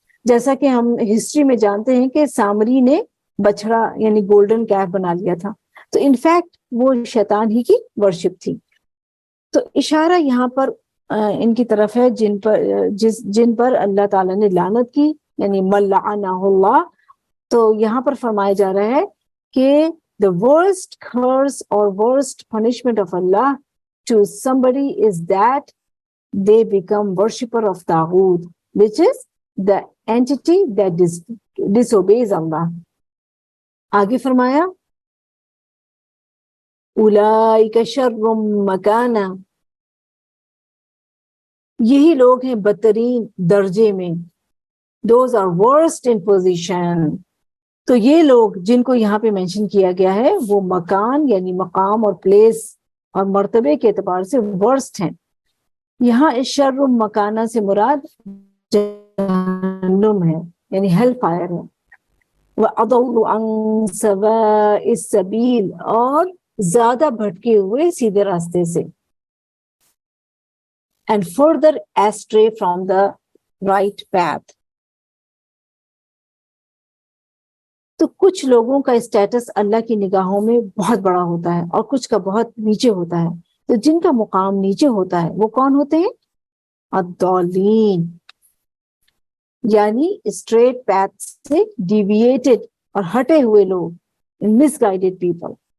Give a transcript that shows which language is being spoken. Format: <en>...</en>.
<ur>جیسا کہ ہم ہسٹری میں جانتے ہیں کہ سامری نے بچڑا یعنی</ur> <en>golden calf</en> <ur>بنا لیا تھا، تو انفیکٹ وہ شیطان ہی کی ورشپ تھی. تو اشارہ یہاں پر ان کی طرف ہے جن پر اللہ تعالیٰ نے لعنت کی، یعنی</ur> <ar>من لعنہ اللہ.</ar> <ur>تو یہاں پر فرمایا جا رہا ہے کہ</ur> <en>the worst curse or worst punishment of Allah to somebody is that they become worshipper of Taghut, which is the entity that disobeys Allah.</en> <ur>آگے فرمایا</ur> <ar>اولئک شر مکانا،</ar> <ur>یہی لوگ ہیں بدترین درجے میں.</ur> <en>those are worst in position.</en> <ur>تو یہ لوگ جن کو یہاں پہ مینشن کیا گیا ہے وہ مکان یعنی مقام اور پلیس اور مرتبے کے اعتبار سے ورسٹ ہیں. یہاں اس شر مکانہ سے مراد جہنم ہے، یعنی</ur> <en>hell fire</en> <ur>ہے.</ur> <ar>وَأَضَلُّ عَن سَوَاءِ السَّبِيلِ،</ar> <ur>اور زیادہ بھٹکے ہوئے سیدھے راستے سے.</ur> <en>and further astray from the right path.</en> <ur>تو کچھ لوگوں کا اسٹیٹس اللہ کی نگاہوں میں بہت بڑا ہوتا ہے اور کچھ کا بہت نیچے ہوتا ہے. تو جن کا مقام نیچے ہوتا ہے وہ کون ہوتے ہیں؟ الضالین، یعنی</ur> <en>straight path</en> <ur>سے ڈیویٹڈ اور ہٹے ہوئے لوگ،</ur> <en>Misguided people.</en>